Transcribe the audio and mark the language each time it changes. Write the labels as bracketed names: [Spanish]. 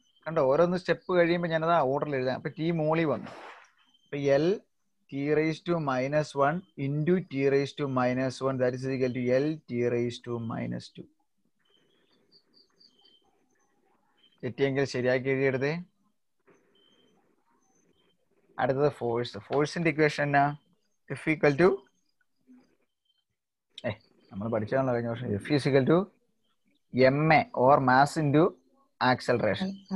[Malayalam] കണ്ടോ, ഓരോന്ന് സ്റ്റെപ്പ് കഴിയുമ്പോൾ ഞാനത് ഓർഡറിൽ എഴുതാം. അപ്പൊ ടി മോളി വന്നു. അപ്പൊ [English] L t raised to -1 into t raised to -1, that is equal to L t raised to -2. [Malayalam] തെറ്റിയെങ്കിൽ ശരിയാക്കി എഴുതിയെടുത്തേ. അടുത്തത് ഫോഴ്സ്. ഫോഴ്സിന്റെ ഇക്വേഷൻ എന്നാ? [English] F equal to [Malayalam] നമ്മൾ പഠിച്ചാണല്ലോ കഴിഞ്ഞ വർഷം. [English] F is equal to ma or mass into acceleration.